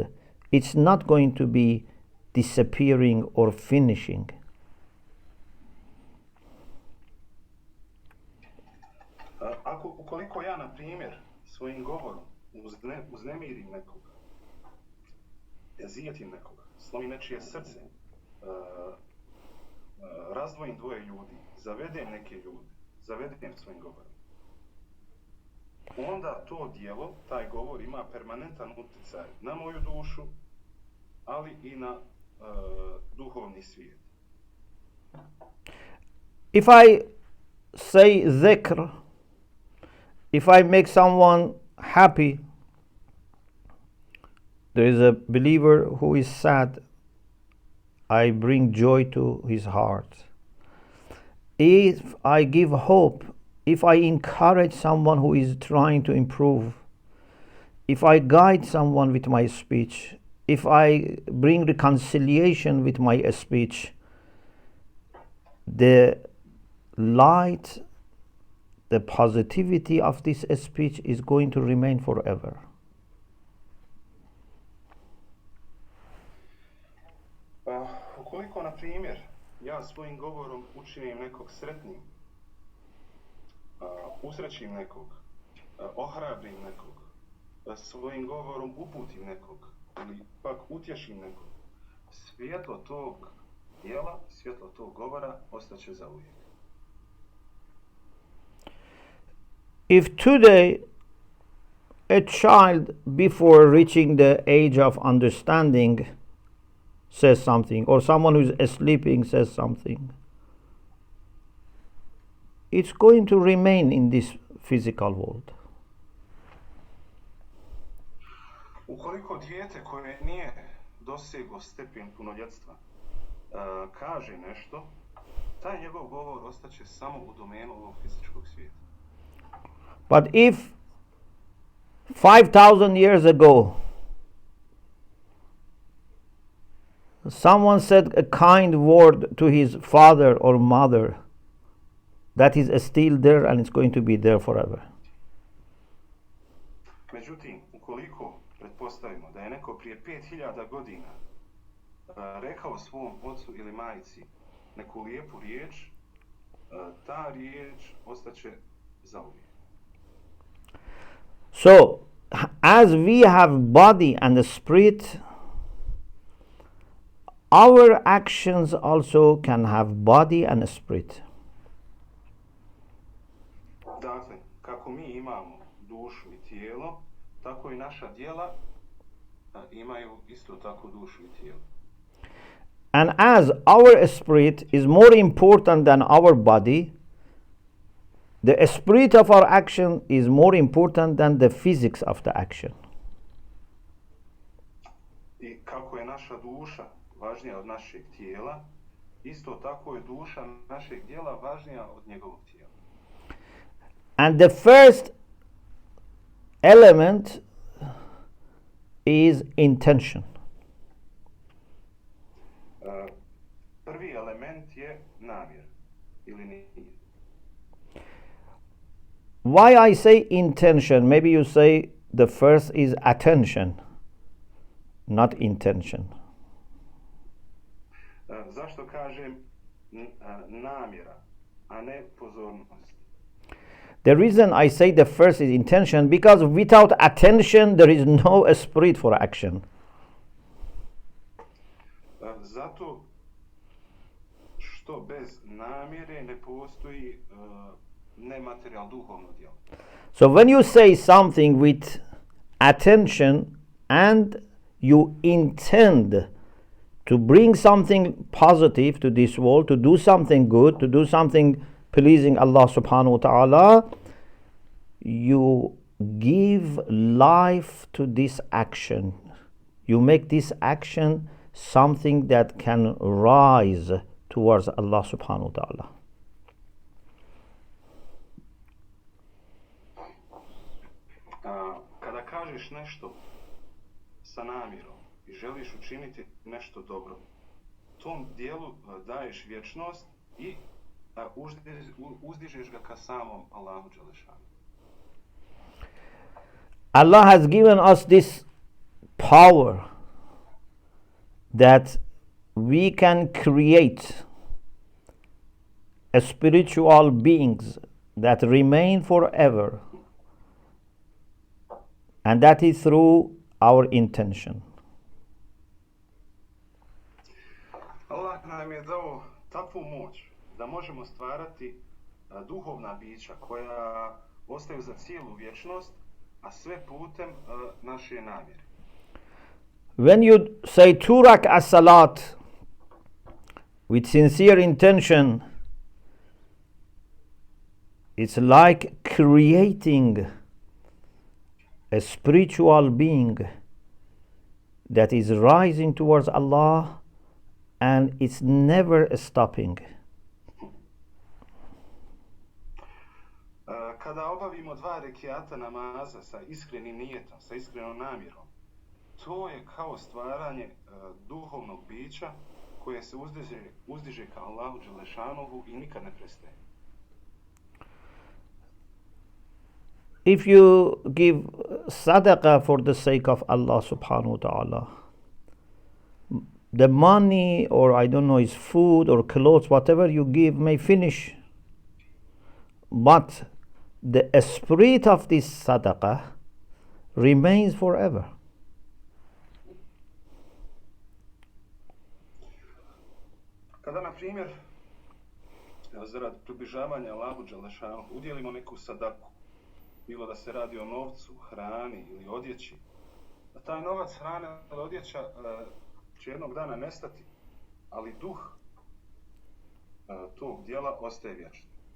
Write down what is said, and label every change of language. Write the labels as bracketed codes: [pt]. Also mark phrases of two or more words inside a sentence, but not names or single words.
[en] It's not going to be disappearing or finishing. [bs] Ukoliko ja, na primjer, svojim govorom uznemirim nekoga, zijetim nekoga, slomim nečije srce, razdvojim dvoje ljudi, zavedem neke ljude, zavedem svojim govorom, onda to djelo, taj govor ima permanentan utjecaj na moju dušu, ali i na duhovni svijet. [en] If I say dhikr, if I make someone happy, there is a believer who is sad, I bring joy to his heart. If I give hope, if I encourage someone who is trying to improve, if I guide someone with my speech, if I bring reconciliation with my speech, the light, the positivity of this speech is going to remain forever. [bs] Ukoliko, na primjer, ja svojim govorom učinim nekog sretnim, usrećim nekog, ohrabrim nekog, svojim govorom uputim nekog, ili pak utješim nekog, svjetlo tog djela, svjetlo tog govora ostaće zauvijek. [en] If today a child before reaching the age of understanding says something, or someone who's sleeping says something, it's going to remain in this physical world. [bs] Ukoliko dijete koje nije doseglo stepen punoljetstva kaže nešto, taj njegov govor ostaće samo u domenu ovog fizičkog svijeta. [en] But if 5,000 years ago someone said a kind word to his father or mother, that is still there and it's going to be there forever. [bs] Međutim, ukoliko pretpostavimo da je neko prije 5000 godina rekao svom ocu ili majci neku lijepu riječ, ta riječ ostaće zauvijek. [en] So, as we have body and a spirit, our actions also can have body and a spirit. [bs] Dakle, kako mi imamo dušu i tijelo, tako i naša djela imaju isto tako dušu i tijelo. [en] And as our spirit is more important than our body, the spirit of our action is more important than the physics of the action. [bs] I kako je naša duša važnija od našeg tijela, isto tako je duša našeg djela važnija od njegovog tijela. [en] And the first element is intention. [bs] Prvi element je namjer ili nije. [en] Why I say intention? Maybe you say the first is attention, not intention. [bs] Zašto kažem namjera, a ne pozornost? [en] The reason I say the first is intention, because without attention there is no spirit for action. [bs] Zato što bez namjere ne postoji nematerijalno duhovno djelo. [en] So when you say something with attention and you intend to bring something positive to this world, to do something good, to do something pleasing Allah [ar] سبحانه وتعالى, [en] you give life to this action. You make this action something that can rise towards Allah [ar] سبحانه وتعالى. [bs] Kada kažeš nešto sa namjerom i želiš učiniti nešto dobro, tom dijelu daješ vječnost i uzdižeš ga ka samom Allahu dželešanu. [en] Allah has given us this power that we can create a spiritual beings that remain forever, and that is through our intention. [bs] Allah nam je dao takvu moć da možemo stvarati duhovna bića koja ostaju za cijelu vječnost, a sve putem naše namjere. [en] When you say 2 rak'ah salat with sincere intention, it's like creating a spiritual being that is rising towards Allah and it's never stopping. [bs] Kada obavimo 2 rekiata namaza sa iskrenim nijetom, sa iskrenom namjerom, to je kao stvaranje duhovnog bića koje se uzdiže ka Allahu dželešanuhu i nikad ne prestaje. [en] If you give sadaqah for the sake of Allah [ar] سبحانه وتعالى, [en] the money or I don't know, is food or clothes, whatever you give may finish, but the spirit of this sadaqah remains forever. [bs] Kada, na primjer, zarad približavanja Allahu dželešanu udjelimo neku sadaku, bilo da se radi o novcu, hrani ili odjeći, da taj novac, hrana ili odjeća će jednog dana nestati, ali duh tog djela ostaje vječno.